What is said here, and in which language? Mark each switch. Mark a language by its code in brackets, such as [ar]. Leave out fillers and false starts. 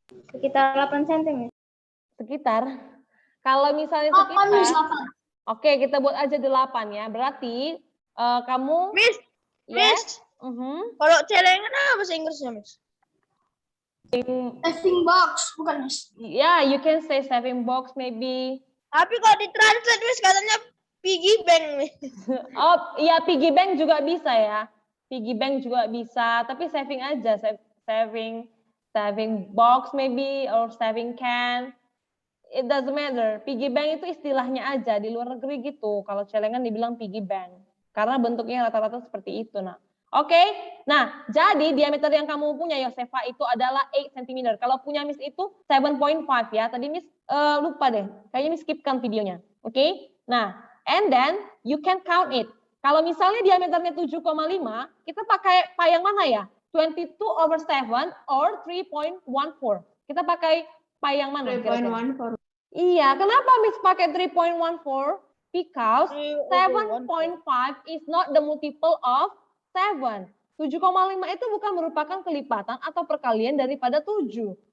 [id] Sekitar 8 cm. Sekitar. Kalau misalnya sekitar. Oke, kita buat aja 8 ya. Berarti kamu. Miss, [en] Yes. [id] Kalau celengan apa bahasa Inggrisnya, Miss? Saving box, bukan, Miss? [en] Yeah, you can say saving box maybe. [id] Tapi kalau ditranslate, Miss, katanya piggy bank, Miss. Oh, iya piggy bank juga bisa ya. Piggy bank juga bisa, tapi saving aja, [en] saving box maybe or saving can. It doesn't matter. [id] Piggy bank itu istilahnya aja di luar negeri gitu. Kalau celengan dibilang piggy bank. Karena bentuknya rata-rata seperti itu, nah. Oke, nah jadi diameter yang kamu punya Yosefa itu adalah 8 cm. Kalau punya Miss itu 7.5 ya. Tadi Miss lupa deh, kayaknya Miss skipkan videonya. [en] Oke, nah and then you can count it. [id] Kalau misalnya diameternya 7,5, kita pakai pi yang mana ya? [en] 22/7 or 3.14. [id] Kita pakai pi yang mana? 3.14. Iya, kenapa Miss pakai 3.14? [en] Because 7.5 is not the multiple of 7. [id] 7,5 itu bukan merupakan kelipatan atau perkalian daripada 7.